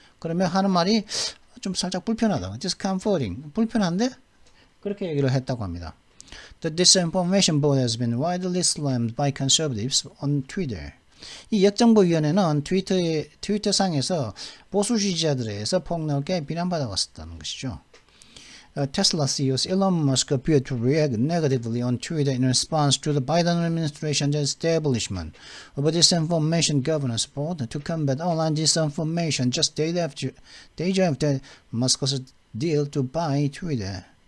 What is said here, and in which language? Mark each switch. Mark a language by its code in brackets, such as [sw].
[ko] 그러면 하는 말이 좀 살짝 불편하다. Discomforting. 불편한데? 그렇게 얘기를 했다고 합니다. [en] The Disinformation Board has been widely slammed by conservatives on Twitter. [ko] 이 역정보위원회는 트위터상에서 보수 지지자들에 의해서 폭넓게 비난받아왔었다는 것이죠. [en] Tesla CEO Elon Musk appeared to react negatively on Twitter in response to the Biden administration's establishment of a disinformation governance board to combat online disinformation just days after Musk's deal to buy Twitter.